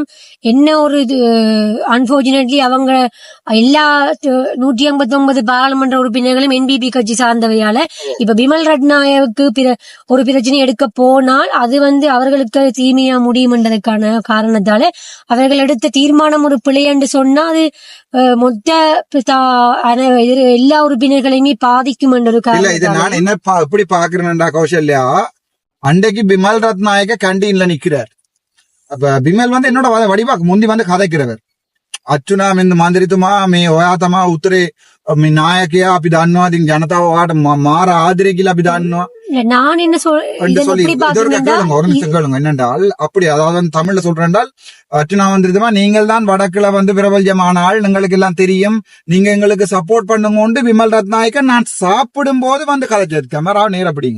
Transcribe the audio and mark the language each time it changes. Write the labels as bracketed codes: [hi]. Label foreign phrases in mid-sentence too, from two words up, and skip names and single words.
[ta] என்ன ஒரு அன்பார்ச்சுனேட்லி அவங்க எல்லா 159 பாராளுமன்ற உறுப்பினர்களும் என்பிபி கட்சி சார்ந்தவையால இப்ப பிமல் ரட்நாயக்கு ஒரு பிரச்சனை எடுக்க போனால் அது அவர்களுக்கு தீமையா முடியும்ன்றதுக்கான காரணத்தால அவர்கள் எடுத்த தீர்மானம் ஒரு பிழை என்று சொன்னா அது மொத்த எல்லா உறுப்பினர்களையுமே பாதிக்கும் என்ற ஒரு காரணம். என்ன எப்படி பாக்குறேன்டா கௌசல்யா, அன்றைக்கு பிமல் ரத்நாயக கேண்டீன்ல நிக்கிறார். அப்ப பிமல் என்னோட வடிவாக்கு முந்தி கதைக்கிறவர். [si] අච්චුනා මෙන්න මන්දිරිතුමා මේ ඔයා තමා උත්තරේ මේ නායකයා අපි දන්නවා ඉතින් ජනතාව ඔයාට මාර ආදරේ කියලා අපි දන්නවා. [ta] நான் என்ன சொல்றேன் என்னென்றால் அப்படி அதாவது தமிழ்ல சொல்றேன்டால் அர்ச்சுனா மந்திரித்துமா நீங்கள் தான் வடக்குல பிரபல்யமான ஆள், உங்களுக்கு எல்லாம் தெரியும், நீங்க எங்களுக்கு சப்போர்ட் பண்ணுங்க. விமல் ரத்நாயக்கன் நான் சாப்பிடும் போது கதைச்சது கேமரா நேர பிடிங்க.